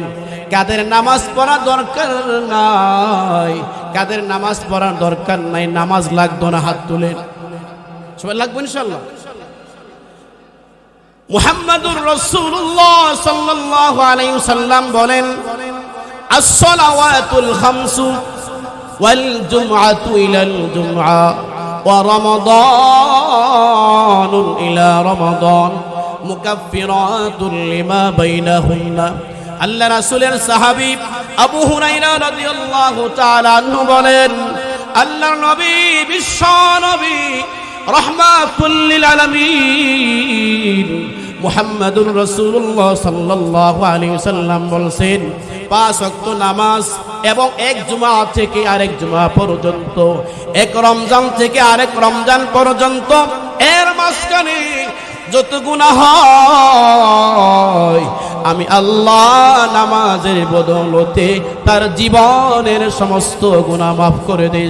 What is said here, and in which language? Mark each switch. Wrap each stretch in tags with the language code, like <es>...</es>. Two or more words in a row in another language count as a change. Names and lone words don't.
<bn>কাদের নামাজ পড়ার দরকার নাই? কাদের নামাজ পড়ার দরকার নাই? নামাজ লাগতো না, হাত তুলেন। সবাই লাগবে ইনশাআল্লাহ।</bn> <ar>محمد رسول الله صلى الله عليه وسلم</ar> <bn>বলেন,</bn> <ar>الصلوات الخمس والجمعة إلى الجمعة ورمضان إلى رمضان مكفرات لما بينهن.</ar> <bn>আল্লাহ রাসূলের সাহাবী আবু হুরায়রা</bn> <ar>رضي الله تعالى عنه</ar> <bn>বলেন, আল্লাহর নবী, বিশ্ব নবী,</bn> <ar>رحمة للعالمين محمد رسول الله صلى الله عليه وسلم</ar> <bn>বলেন, 5 ওয়াক্ত নামাজ এবং এক জুমা থেকে আরেক জুমা পর্যন্ত, এক রমজান থেকে আরেক রমজান পর্যন্ত, এর মাঝখানে যত গুনাহ হয়, আমি আল্লাহ নামাজের বদৌলতে তার জীবনের সমস্ত গুনাহ মাফ করে দেই।</bn>